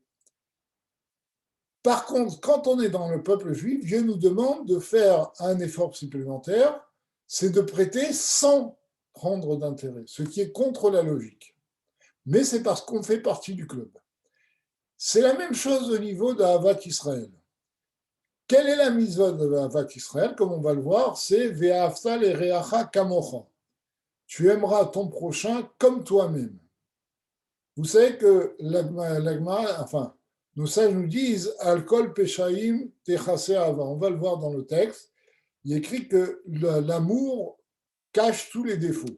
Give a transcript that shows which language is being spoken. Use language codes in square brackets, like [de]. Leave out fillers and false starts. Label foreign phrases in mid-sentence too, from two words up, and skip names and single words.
[fr] Par contre, quand on est dans le peuple juif, Dieu nous demande de faire un effort supplémentaire, c'est de prêter sans prendre d'intérêt, ce qui est contre la logique. Mais c'est parce qu'on fait partie du club. C'est la même chose au niveau d' [he] אהבת ישראל. [fr] Quelle est la mitzvah de [he] אהבת ישראל? [fr] Comme on va le voir, c'est [he] ואהבת לרעך כמוך. [fr] Tu aimeras ton prochain comme toi-même. Vous savez que enfin, nos sages nous disent [he] על כל פשעים תכסה אהבה. [fr] On va le voir dans le texte. Il est écrit que l'amour cache tous les défauts.